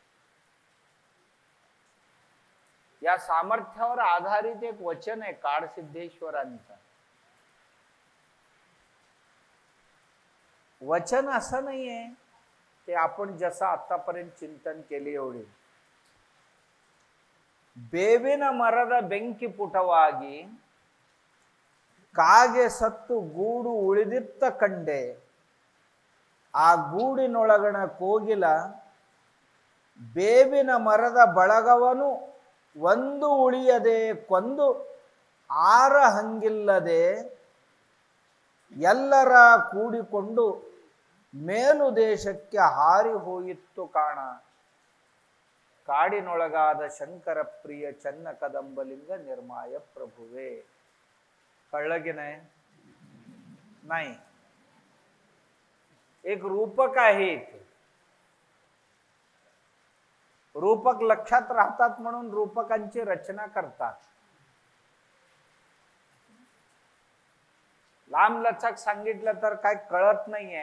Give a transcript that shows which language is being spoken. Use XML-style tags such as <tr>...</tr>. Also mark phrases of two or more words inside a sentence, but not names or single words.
<mr>या सामर्थ्यावर आधारित एक वचन आहे काळसिद्धेश्वरांचं. वचन असं नाहीये ते आपण जसं आतापर्यंत चिंतन केले एवढे.</mr> <kn>ಬೇವಿನ ಮರದ ಬೆಂಕಿ ಪುಟವಾಗಿ ಕಾಗೆ ಸತ್ತು ಗೂಡು ಉಳಿದಿತ್ತ ಕಂಡೆ. ಆ ಗೂಡಿನೊಳಗಣ ಕೋಗಿಲ ಬೇವಿನ ಮರದ ಬಳಗವನು ಒಂದು ಉಳಿಯದೆ ಕೊಂದು ಆರ ಹಂಗಿಲ್ಲದೆ ಎಲ್ಲರ ಕೂಡಿಕೊಂಡು ಮೇಲು ದೇಶಕ್ಕೆ ಹಾರಿ ಹೋಯಿತ್ತು ಕಾಣ. ಕಾಡಿನೊಳಗಾದ ಶಂಕರ ಪ್ರಿಯ ಚನ್ನ ಕದಂಬಲಿಂಗ ನಿರ್ಮಾಯ ಪ್ರಭುವೆ.</kn> <mr>कळलं की नाही? नाही. एक रूपक आहे इथे. रूपक लक्षात राहतात म्हणून रूपकांची रचना करतात. लांब लचक सांगितलं तर काय कळत नाहीये.</mr>